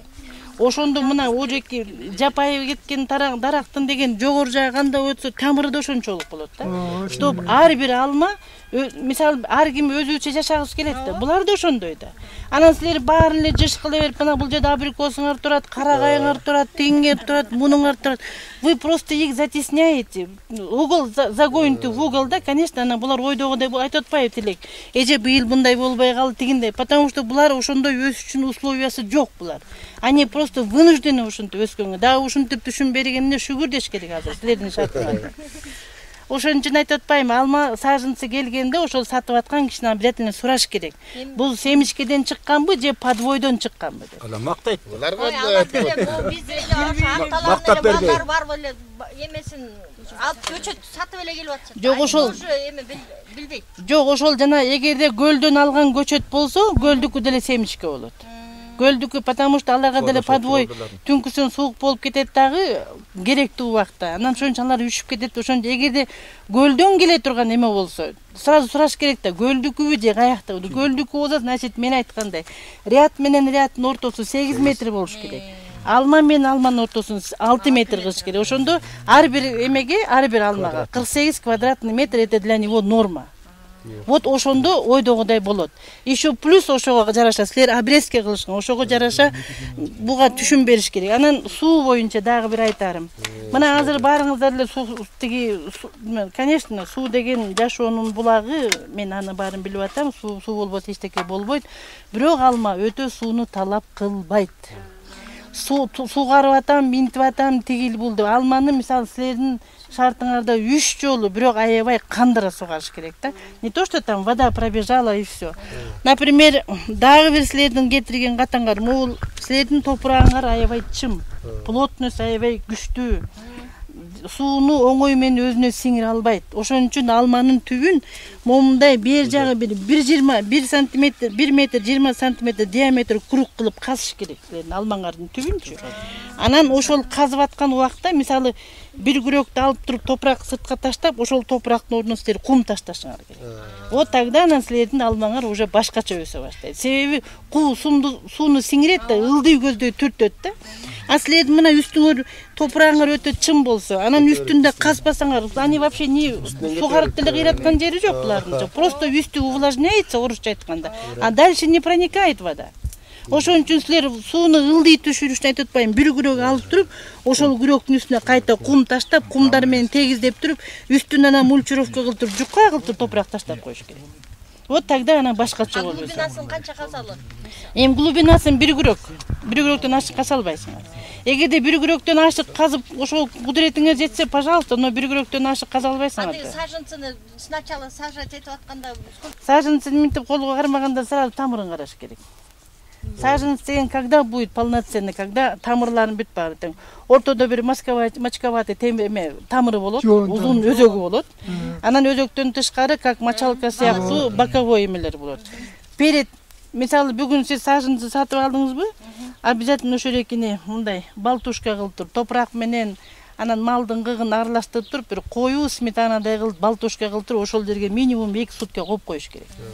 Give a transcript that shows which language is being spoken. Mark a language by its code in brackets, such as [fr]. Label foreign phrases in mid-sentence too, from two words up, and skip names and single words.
[ky] Ошондо мына ожеки жапайып кеткен дарактын деген жогору жагы кандай өтсө тамыры да ошончолук болот да. Чтоб ар бир алма, мисалы ар ким өзүнчө жашагысы келет да. Булар да ошондой да. Анан силер баарын эле жыш кыла берип, мына бул жерде абрикосуңар турат, карагайыңар турат, теңиңер турат, мунуңар турат. [ru] Вы просто их затесняете. Угол загоните в угол да, конечно, [ky] ана булар ойдогодай айтып атпайбы тилек. Эже быйыл мындай болбой калды дегендей, [ru] потому что [ky] булар ошондой өсүшүн условиясы жок булар. [ru] Они просто вынуждены [ky] ушинтип өскөнгө. Да ушинтип түшүн бергенине шүгүр деш керек азыр силердин шартыңарда. Ошон үчүн айтып атпайбы, алма сажынсы келгенде ошол сатып аткан кишинен обязательно сураш керек. Бул семечкеден чыкканбы же подвойдон чыкканбы деп. Ала мактайт. Буларга биз эле мактап бербей. Бар беле эмесин алып көчөт сатып эле келип атышат. Жок ошол эме билбейт. Жок ошол жана эгерде гөлдөн алган көчөт болсо, гөлдүкү деле семечке болот. Гөлдүкү, [ru] потому что [ky] аларга деле подвой түнкүсүн суук болуп кетет дагы керектүү убакта. Анан ошончо алар үшүп кетет. Ошондо эгерде гөлдөн келе турган эме болсо, сразу сураш керек да, гөлдүкүбү же каяктабы? Гөлдүкү болсо, значит, мен айткандай, ряд менен ряддын ортосу 8 метр болуш керек. Алма менен алманын ортосун 6 метр кылыш керек. Ошондо ар бир эмеге, ар бир алмага 48 [ru] квадратный метр это для него норма. [ky] Вот ошондо ойдогодай болот. [ru] Еще плюс [ky] ошого жараша силер обрезка кылышкан, ошого жараша буга түшүн бериш керек. Анан суу боюнча дагы бир айтарым. Мына азыр баарыңыздар эле суу тиги, конечно, суу деген жашоонун булагы, мен аны баарын билип атам. Суу болбосо эчтеке болбойт. Бирок алма өтө сууну талап кылбайт. Сугарып атам, минтип атам, тигил бул деп. Алманы мисалы силердин шартыңарда 3 жолу бирок аябай кандыра сугарыш керек да. [ru] Не то что там вода пробежала и все. Например, [ky] дагы бир силердин кетирген катаңар, могул силердин топурагыңар аябай чым, плотность аябай күчтүү. Сууну оңой менен өзүнө сиңире албайт. Ошон үчүн алманын түбүн момундай бер жагы 1 сантиметр, 1 метр 20 сантиметр [ru] диаметр круг [ky] кылып казыш керек силердин алмаңардын түбүнчү. Анан ошол казып аткан убакта, мисалы, бир күрөктү алып туруп топурак сыртка таштап, ошол топурактын ордуна силер кум ташташыңар керек. [ru] Вот тогда [ky] анан силердин алмаңар уже башкача өсө баштайт. Себеби куу сууну сиңирет да, ылдый көздөй түртөт да. А силердин мына үстүңөр топурагыңар өтө чым болсо, анан үстүндө казбасаңар, [ru] они вообще не [ky] сугарып деле кыйраткан жери жок булардын. Просто үстү увлажняется, орусча айтканда, [ru] а дальше не проникает вода. [ky] Ошон үчүн силер сууну ылдый түшүрүшүн айтып атпайм. Бир күрөк алып туруп, ошол күрөктүн үстүнө кайта кум таштап, кумдар менен тегиздеп туруп, үстүнөн анан мульчировка кылтып, жукка кылтып топурак таштап коюш керек. [ru] Вот тогда она [ky] башкача болот. Глубинасын канча казалы? Эми глубинасын бир күрөк. Бир күрөктөн ашык каза албайсыңар. Эгерде бир күрөктөн ашык казып, ошол кудуретиңер жетсе, пожалуйста, но бир күрөктөн ашык каза албайсыңар. Аны сажынцыны [ru] сначала сажать [ky] этип атканда сажынцын минтип колго кармаганда сразу тамырын караш керек. [ru] Саженец деген когда будет полноценный, когда [ky] тамырларын бүт бар. Ортодо бир мачковатый тамыры болот, узун өзөгү болот. Анан өзөктөн тышкары, [ru] как мочалка [ky] сыяктуу боковой эмелер болот. Перед, мисалы, бүгүн сиз саженцы сатып алдыңызбы? Обязательно ошо экини мындай балтушка кылып туруп, топурак менен анан малдын кыгын аралаштырып туруп, бир коюу сметанадай кылып, балтушка кылып туруп, ошол жерге минимум 2 сутка коюп коюш керек.